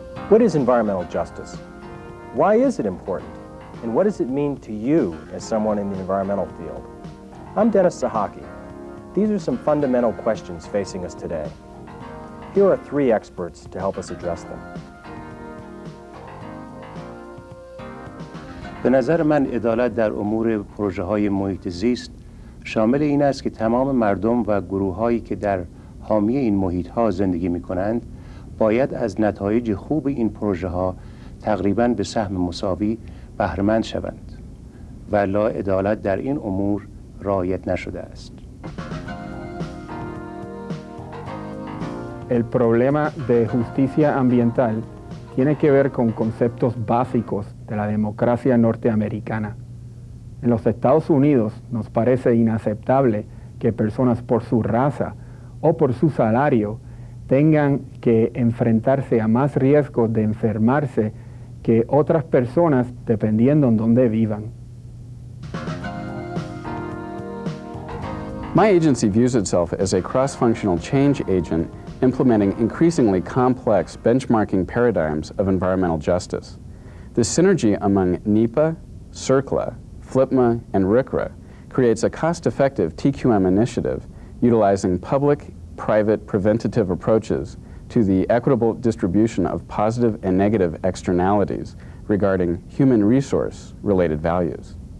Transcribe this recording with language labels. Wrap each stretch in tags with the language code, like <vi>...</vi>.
<en>What is environmental justice? Why is it important? And what does it mean to you as someone in the environmental field? I'm Dennis Sahaki. These are some fundamental questions facing us today. Here are three experts to help us address them.</en> <fa>به نظر من عدالت در امور پروژه‌های محیط زیست شامل این است که تمام مردم و گروه‌هایی که در حامی این محیط‌ها زندگی می‌کنند باید از نتایج خوب این پروژه‌ها تقریباً به سهم مساوی بهره‌مند شوند و لا عدالت در این امور رعایت نشده است.</fa> <es>El problema de justicia ambiental tiene que ver con conceptos básicos de la democracia norteamericana. En los Estados Unidos nos parece inaceptable que personas por su raza o por su salario tengan que enfrentarse a más riesgos de enfermarse que otras personas dependiendo en dónde vivan.</es> <en>My agency views itself as a cross-functional change agent implementing increasingly complex benchmarking paradigms of environmental justice. The synergy among NEPA, CERCLA, FLPMA, and RCRA creates a cost-effective TQM initiative utilizing public-private preventative approaches to the equitable distribution of positive and negative externalities regarding human resource-related values.</en>